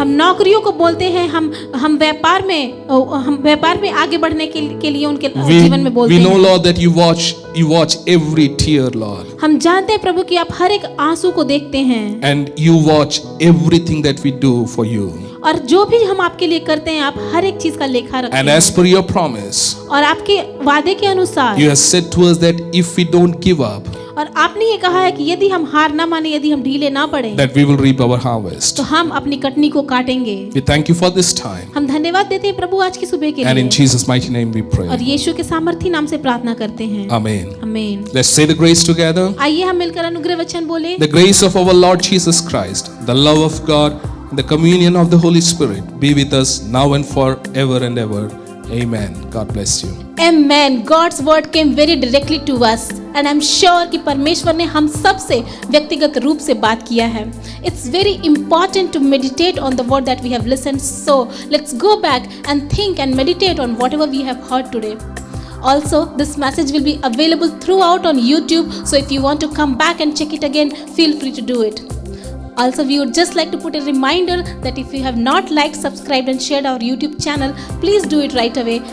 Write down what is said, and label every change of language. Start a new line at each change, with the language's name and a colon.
Hindi: हम नौकरियों को बोलते हैं, हम व्यापार में आगे बढ़ने के लिए उनके जीवन में बोलते
English: We know,
Hindi: हैं।
English: Lord, that you watch every tear, Lord.
Hindi: हम जानते हैं प्रभु कि आप हर एक आंसू को देखते हैं
English: And you watch everything that we do for you.
Hindi: और जो भी हम आपके लिए करते हैं आप हर एक चीज का लेखा रखते
English: And
Hindi: हैं।
English: as per your promise,
Hindi: और आपके वादे के अनुसार
English: you have said to us that if we don't give up,
Hindi: और आपने ये कहा है कि यदि हम हार ना माने, यदि हम ढीले ना पड़े,
English: that we will reap our harvest.
Hindi: तो हम अपनी कटनी को काटेंगे।
English: We thank you for this time.
Hindi: हम धन्यवाद देते हैं प्रभु आज की सुबह के
English: And in
Hindi: लिए
English: Jesus' mighty name we pray.
Hindi: और यीशु के सामर्थी नाम से प्रार्थना करते हैं।
English: Amen.
Hindi: आमीन।
English: Let's say the grace together.
Hindi: आइए हम मिलकर अनुग्रह वचन बोले।
English: The grace of our Lord Jesus Christ, the love of God, and the communion of the Holy Spirit be with us now and forever and ever. Amen. God bless you. Amen. God's word came very directly to us and I'm sure
Hindi: कि परमेश्वर ने हम सब से व्यक्तिगत रूप से बात किया है।
English: It's very important to meditate on the word that we have listened. So let's go back and think and meditate on whatever we have heard today. Also, this message will be available throughout on YouTube. So if you want to come back and check it again, feel free to do it. Also, we would just like to put a reminder that if you have not liked, subscribed and shared our YouTube channel, please do it right away.